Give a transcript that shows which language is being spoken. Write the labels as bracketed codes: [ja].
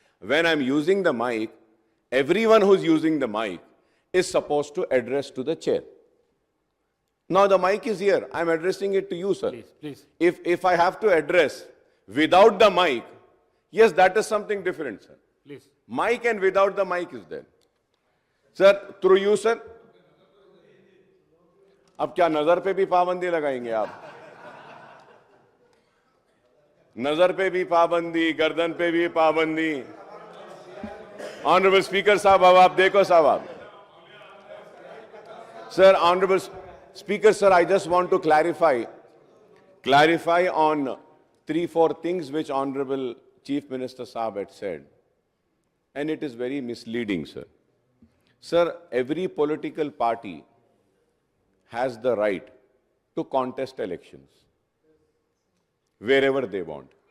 [en] When I am using the mic, everyone who's using the mic is supposed to address to the chair. Now the mic is here. I am addressing it to you, sir. Please. If I have to address without the mic, yes, that is something different, sir. Please. Mic and without the mic is there. Sir, through you, sir. [hi] अब क्या नजर पे भी पाबंदी लगाएंगे आप? नजर पे भी पाबंदी, गर्दन पे भी पाबंदी. ऑनरेबल स्पीकर साहब, अब आप देखो साहब आप. [en] Sir, Honorable Speaker, sir, I just want to clarify on 3-4 things which Honorable Chief Minister Saab had said. And it is very misleading, sir. Sir, every political party has the right to contest elections wherever they want.